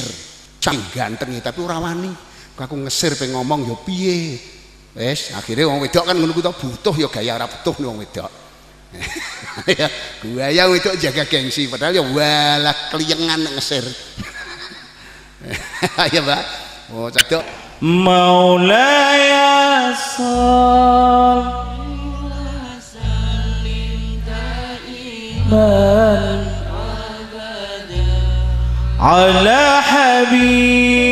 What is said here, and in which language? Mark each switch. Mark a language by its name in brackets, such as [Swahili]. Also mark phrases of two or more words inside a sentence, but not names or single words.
[Javanese] cang ganteng tapi ora wani aku ngesir pe ngomong ya piye wis akhire wong wedok kan ngono ku butuh ya gaya ora butuh wong wedok ya gaya wedok jaga gengsi padahal ya walah kliyengan ngesir ya Mbak oh cedok [Arabic] مولاي صلِّ وسلم دائما أبدا على حبيب